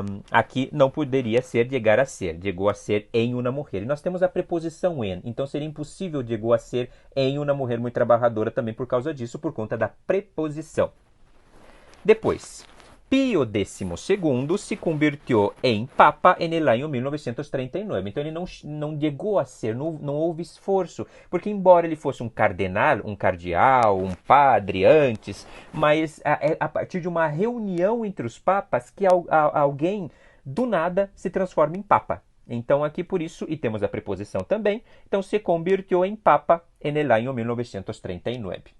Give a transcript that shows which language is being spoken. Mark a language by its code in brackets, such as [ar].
[pt] Aqui não poderia ser chegar a ser, chegou a ser em uma mulher. E nós temos a preposição em, então seria impossível chegou a ser em uma mulher muito trabalhadora também por causa disso, por conta da preposição. [es] Depois, Pio XII se convirtió em Papa en el año 1939. [pt] Então ele não chegou a ser, não houve esforço, porque embora ele fosse um cardenal, um cardeal, um padre antes, mas a partir de uma reunião entre os papas que alguém do nada se transforma em Papa. Então aqui por isso, e temos a preposição também, então [es] se convirtió em Papa en el año 1939.